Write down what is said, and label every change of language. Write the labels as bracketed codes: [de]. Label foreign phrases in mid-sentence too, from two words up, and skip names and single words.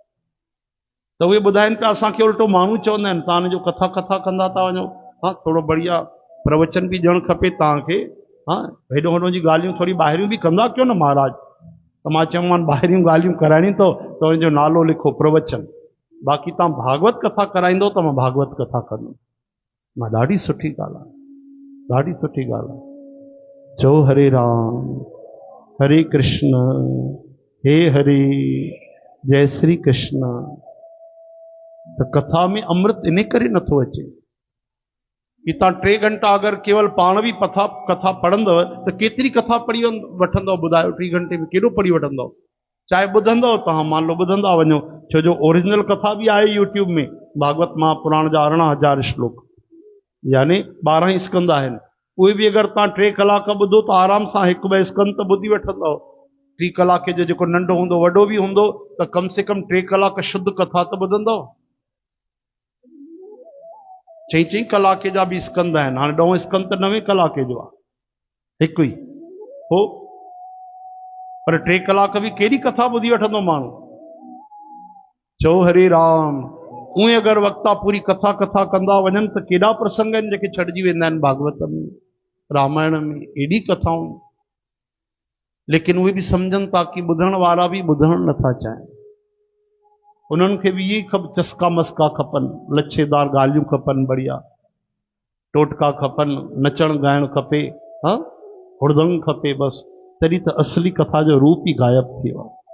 [sd] त उहे ॿुधाइनि पिया, असांखे उल्टो माण्हू चवंदा आहिनि तव्हां जो कथा कंदा था वञो, हाँ थोरो बढ़िया प्रवचन बि ॾियणु खपे तव्हांखे, हाँ हेॾो होॾो जी ॻाल्हियूं थोरी ॿाहिरियूं बि कंदा कयो न महाराज। त मां चयोमान ॿाहिरियूं ॻाल्हियूं कराइणी त उनजो नालो लिखो प्रवचन, बाक़ी तव्हां भागवत कथा कराईंदो त मां भागवत कथा कंदुमि। मां ॾाढी सुठी ॻाल्हि आहे, ॾाढी सुठी ॻाल्हि आहे। चओ हरे राम, हरे कृष्ण, हे हरे, जय श्री कृष्ण। त कथा में अमृत इन करे नथो अचे कि तव्हां 3 घंटा अगरि केवल पाण बि कथा पढ़ंदव त केतिरी कथा पढ़ी वठंदव? ॿुधायो, 3 घंटे में केॾो पढ़ी वठंदव? चाहे ॿुधंदव तव्हां, [hi] मान लो [sd] ॿुधंदा वञो, छो जो ओरिजिनल कथा भी आहे यूट्यूब में, भागवत महापुराण जा 18,000 श्लोक, यानी 12 ही स्कंद आहिनि। उहे बि अगरि तव्हां 3 कलाक ॿुधो त आराम सां 1-2 स्कंद त ॿुधी वठंदव। 3 कलाक जो जेको नंढो हूंदो वॾो बि हूंदो त [hi] कम से कम [sd] 3 कलाक शुद्ध कथा त ॿुधंदव। 4 कलाक जा भी स्कंद आहिनि। हाणे 9 स्कंद त 9 कलाक जो आहे, हिकु ई हो, पर 3 कलाक भी कहिड़ी कथा ॿुधी वठंदो माण्हू। चओ हरे राम। उहे अगरि वक्ता पूरी कथा कंदा वञनि त केॾा प्रसंग आहिनि जेके छॾिजी वेंदा आहिनि भागवत में, रामायण में, एॾी कथाऊं। लेकिन उहे बि सम्झनि था कि ॿुधण वारा बि ॿुधण नथा चाहिनि। उन्हनि खे बि इहे चस्का मस्का खपनि, लच्छेदार ॻाल्हियूं खपनि, बढ़िया टोटका खपनि, नचण ॻाइण खपे, हाँ हुड़दंग खपे, बस तॾहिं त असली कथा जो रूप ई गायब थी वियो।